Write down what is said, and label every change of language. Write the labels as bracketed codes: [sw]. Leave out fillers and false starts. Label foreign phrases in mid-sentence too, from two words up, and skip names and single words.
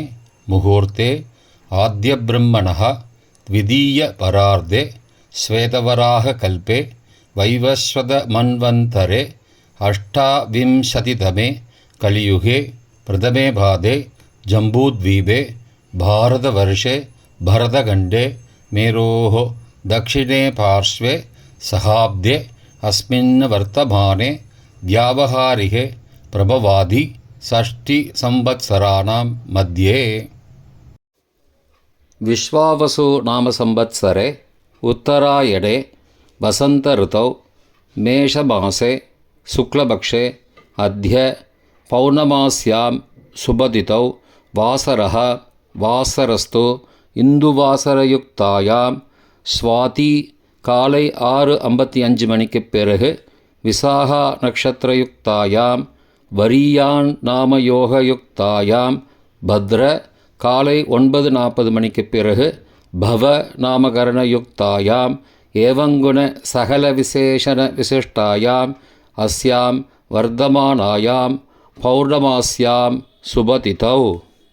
[sa] मुहूर्ते आद्य ब्रह्मणः द्वितीय परार्धे श्वेतवराह कल्पे वैवस्वत मन्वन्तरे अष्टाविंशतितमे कलियुगे प्रथमे पादे जम्बूद्वीपे भारतवर्षे भरतखण्डे मेरोः दक्षिणे पार्श्वे सहाब्दे अस्मिन् वर्तमाने व्यावहारिके प्रभवादि षष्टिसंवत्सराणां मध्ये. विश्वावसु नाम संवत्सरे उत्तरायणे वसंत ऋतौ मेषमासे शुक्लपक्षे अद्य पौर्णमास्यां शुभदितौ वासरः वासरस्तु इन्दुवासरयुक्तायां स्वाति காலை [ta] 6:55 மணிக்கு பிறகு [sa] विशाखा नक्षत्रयुक्तायां वरीयान् नामयोगयुक्तायां भद्र [ta] காலை 9:40 மணிக்கு பிறகு [sa] भव नामकरणयुक्तायां एवङ्गुण सकल विशेषण विशिष्टायां अस्यां वर्तमानायां पौर्णमास्यां शुभतिथौ.